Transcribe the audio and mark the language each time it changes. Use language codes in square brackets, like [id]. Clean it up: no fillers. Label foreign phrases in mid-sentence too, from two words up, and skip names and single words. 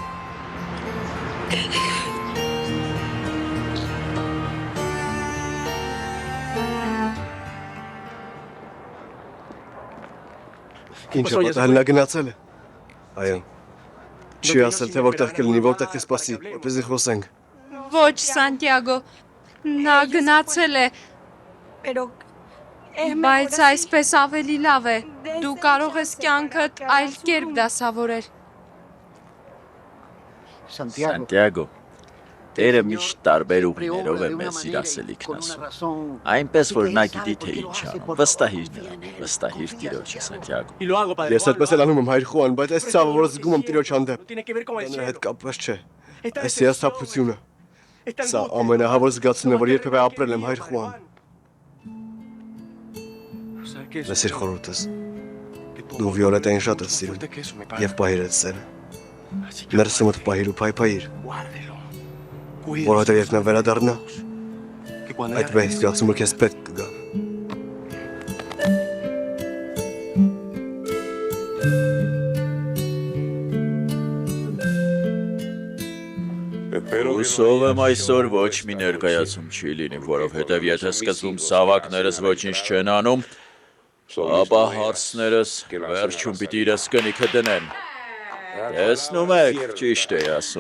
[hy] Ինչ է պատահել, նա գնացել է։ Այո։ Չի ասել, թե որտեղ կլինի, որտեղ կսպասի, որպեսզի խոսենք։ Ոչ, Սանտիագո, նա գնացել է, [es] Pero es mejor [hy] բայց [es] así. [hy] այսպես ավելի լավ է։ Դու կարող ես կյանքդ այլ կերպ դասավորել։ Սանտիագո, Տերը միշտ տարբեր ուղիներով է մեզ իր ասելիքն ասում։ Այնպես որ նա գիտի թե ինչ անում։ Վստահիր նրան, վստահիր Տիրոջը, Սանտիագո։ [es] Y lo hago, Padre [hy] Ես այդպես էլ անում եմ հայր Խուան, բայց այս ցավը, որ զգում եմ տիրոջ հանդեպ, [es] Tiene que ver con el [hy] դա նրա հետ [es] cielo. [hy] կապված չէ։ [es] Esta [hy] Այս հիասթափությունը, [es] Esta [hy] սա [es] angustia, [hy] ամենահավոր զգացումն է, որ [es] esta [hy] երբևէ ապրել եմ հայր Խուան։ [es] ¿Sabes qué? [hy] Լսիր խորհուրդս։ Դու Վիոլետային շատ ես սիրում [es] Fuerte que eso, mi padre. [hy] եւ պահիր այդ սերը։ [es] Así que [hy] Ներսումդ պահիր ու փայփայիր, [es] guárdelo. [hy] որովհետեւ երբ նա վերադառնա, [es] Que cuando [hy] այդ մեծ զգացումը քեզ պետք կգա։ Հուսով եմ այսօր ոչ մի ներկայացում չի լինի, որովհետև եթե սկզբում սավակներս ոչինչ չեն անում, ապա հարցներս վերջում պիտի իրս կնիքը դնեն։ Տեսնում եք, ճիշտ էի ասում։